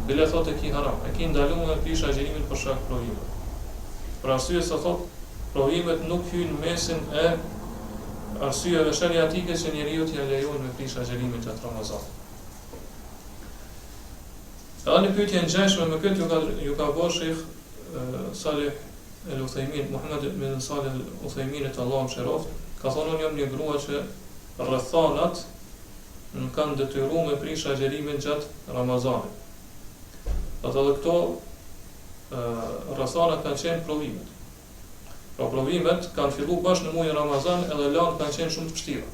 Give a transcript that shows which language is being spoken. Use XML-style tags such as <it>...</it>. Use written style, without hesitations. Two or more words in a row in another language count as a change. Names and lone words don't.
<sq>Bile thotë ki haram, e ki ndaluar me prish agjërimin për shkak provimeve. Për arsye se thotë provimet nuk hyjnë në mesin e arsyeve shariatike që njeriu t'i lejojnë me prish agjërimin gjatë Ramazanit. Edhe një pyetje ngjashme me këtë ju ka bërë Sheikh Salih El-Uthaymin, Muhammad ibn Salih El-Uthaymin Allahu mëshiroft, ka thonë unë jam një grua që rrethanat nuk kanë detyruar me prish agjërimin gjatë Ramazanit. Ato edhe këto rrethanat kanë qenë provimet. Pra provimet kanë filluar bashkë në muajin Ramazan edhe lanë kanë qenë shumë të vështira.</sq>